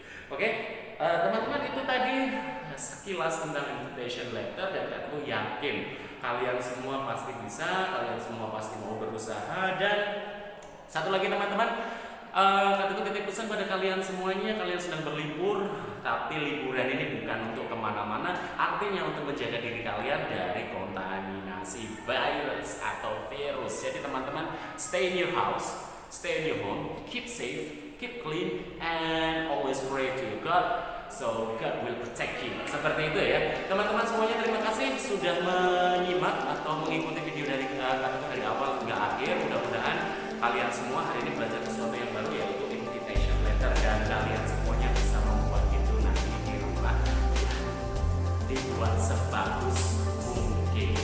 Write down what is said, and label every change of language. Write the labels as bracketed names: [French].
[Indonesian] Oke, teman-teman, itu tadi sekilas tentang invitation letter, dan aku yakin kalian semua pasti bisa, kalian semua pasti mau berusaha. Dan satu lagi teman-teman, kataku titip pesan pada kalian semuanya, kalian sedang berlibur, tapi liburan ini bukan untuk kemana-mana, artinya untuk menjaga diri kalian dari kontaminasi virus atau virus. Jadi teman-teman, [English] stay in your house, stay in your home, keep safe, keep clean, and always pray to God, so God will protect you. [Indonesian] Seperti itu ya teman-teman semuanya. Terima kasih sudah menyimak atau mengikuti video dari kataku dari awal hingga akhir. Mudah-mudahan kalian semua hari ini belajar sesuatu yang baru, yaitu invitation letter, dan kalian semuanya bisa membuat itu nanti di rumah, dibuat sebagus mungkin.